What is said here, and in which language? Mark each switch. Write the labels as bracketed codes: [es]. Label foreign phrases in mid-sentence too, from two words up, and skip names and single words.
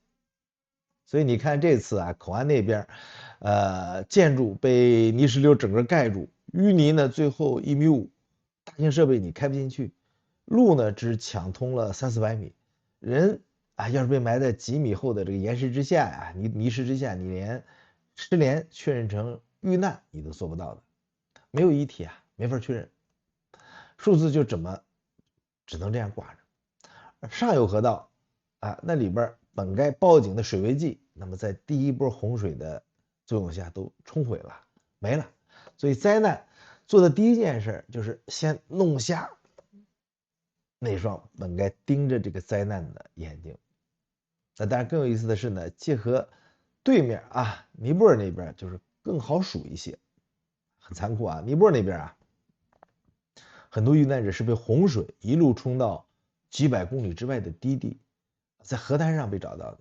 [zh] 所以你看這次口岸那邊，建築被泥石流整個蓋住，淤泥呢最後1.5米，大型設備你開不進去，路呢只搶通了300-400米，人要是被埋在幾米厚的這個岩石之下泥石之下，你連失聯確認成遇難你都做不到的，沒有遺體沒法確認，數字就只能這樣掛着。上游河道那裡邊本該報警的水位計，那麼在第一波洪水的作用下都冲毀了，沒了。所以災難做的第一件事就是先弄瞎那雙本該盯着這個災難的眼睛。那當然更有意思的是呢，結合對面尼泊爾那邊就是更好數一些，很殘酷尼泊爾那邊很多遇難者是被洪水一路冲到幾百公里之外的低地，在河滩上被找到的。